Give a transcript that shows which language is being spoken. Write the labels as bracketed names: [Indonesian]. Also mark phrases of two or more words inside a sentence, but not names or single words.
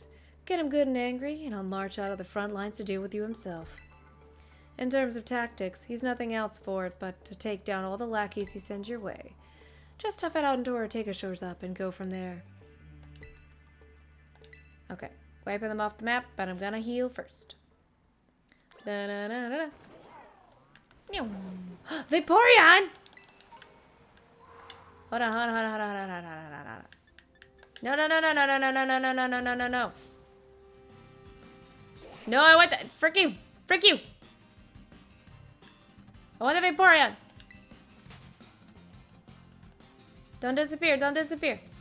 [English] Get him good and angry, and he'll march out of the front lines to deal with you himself. In terms of tactics, he's nothing else for it but to take down all the lackeys he sends your way. Just tough it out until Ortega shows up and go from there. Okay, wiping them off the map, but I'm gonna heal first. Da-da-da-da-da. Vaporeon! Hold on, hold on, hold on, hold on, hold on, hold on, hold on. No, no, no, no, no, no, no, no, no, no, no, no, no, no. No, I want that. Frick you! Frick you! I want the Vaporeon! Don't disappear, don't disappear.